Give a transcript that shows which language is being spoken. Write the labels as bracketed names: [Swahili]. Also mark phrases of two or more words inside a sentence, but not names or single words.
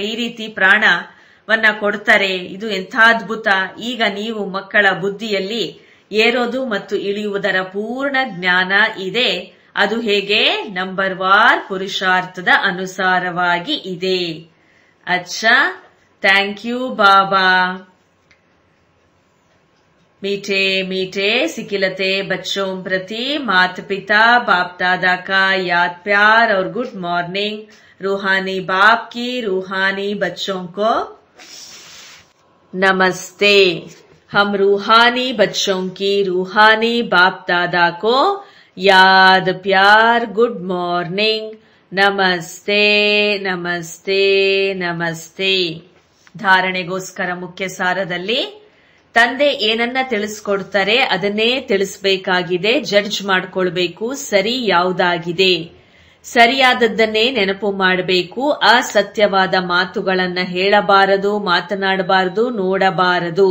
[Kannada] ಈ ರೀತಿ ಪ್ರಾಣವನ್ನ ಕೊಡ್ತಾರೆ. ಇದು ಎಂಥ ಅದ್ಭುತ. ಈಗ ನೀವು ಮಕ್ಕಳ ಬುದ್ಧಿಯಲ್ಲಿ ಏರೋದು ಮತ್ತು ಇಳಿಯುವುದರ ಪೂರ್ಣ ಜ್ಞಾನ ಇದೆ. ಅದು ಹೇಗೆ? ನಂಬರ್ ವಾರ್ ಪುರುಷಾರ್ಥದ ಅನುಸಾರವಾಗಿ ಇದೆ. [English] ಅಚ್ಚಾ, thank you ಬಾಬಾ. [Hindi] मीठे मीठे सिकिलते बच्चों प्रति माता पिता बाप दादा का याद प्यार और [English] good morning. [Hindi] रूहानी बाप की रूहानी बच्चों को नमस्ते. हम रूहानी बच्चों की रूहानी बाप दादा को याद प्यार [English] good morning. [Hindi] नमस्ते नमस्ते नमस्ते. [Kannada] ಧಾರಣೆಗೋಸ್ಕರ ಮುಖ್ಯ ಸಾರದಲ್ಲಿ ತಂದೆ ಏನನ್ನ ತಿಳಿಸ್ಕೊಡ್ತಾರೆ ಅದನ್ನೇ ತಿಳಿಸಬೇಕಾಗಿದೆ. ಜಡ್ಜ್ ಮಾಡ್ಕೊಳ್ಬೇಕು, ಸರಿ ಯಾವುದಾಗಿದೆ. ಸರಿಯಾದದ್ದನ್ನೇ ನೆನಪು ಮಾಡಬೇಕು. ಅಸತ್ಯವಾದ ಮಾತುಗಳನ್ನ ಹೇಳಬಾರದು, ಮಾತನಾಡಬಾರದು, ನೋಡಬಾರದು.